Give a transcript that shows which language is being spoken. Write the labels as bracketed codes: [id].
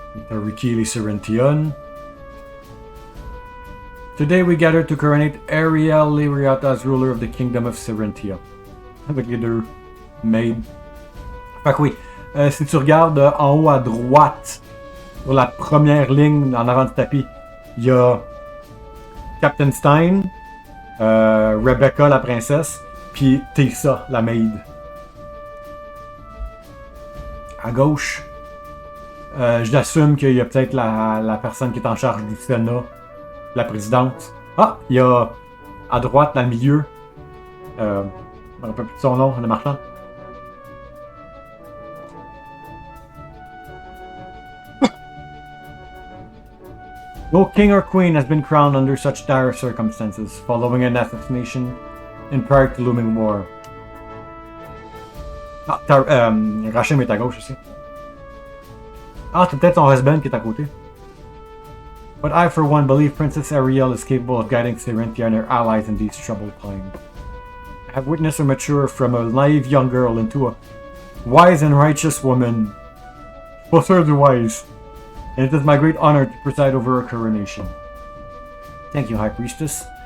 [en] Rikili Serentian. Today we gather to coronate Ariel Lyriata as ruler of the kingdom of Serentia. [fr] Avec les deux maids. Fait que oui, si tu regardes en haut à droite, sur la première ligne en avant du tapis, il y a Captain Stein, Rebecca la princesse, puis Tessa, la maid. À gauche, j'assume qu'il y a peut-être la personne qui est en charge du Sénat, la présidente. Ah, il y a à droite, dans le milieu, je ne me rappelle plus de son nom, le marchand. [en] No king or queen has been crowned under such dire circumstances, following an assassination and prior to looming war. [fr] Ah, Rachim est à gauche aussi. Ah, c'est peut-être son husband qui est à côté. [en] But I, for one, believe Princess Ariel is capable of guiding Serentia and her allies in these troubled times. I have witnessed her mature from a naive young girl into a wise and righteous woman. Both serves wise, and it is my great honor to preside over her coronation. Thank you, High Priestess.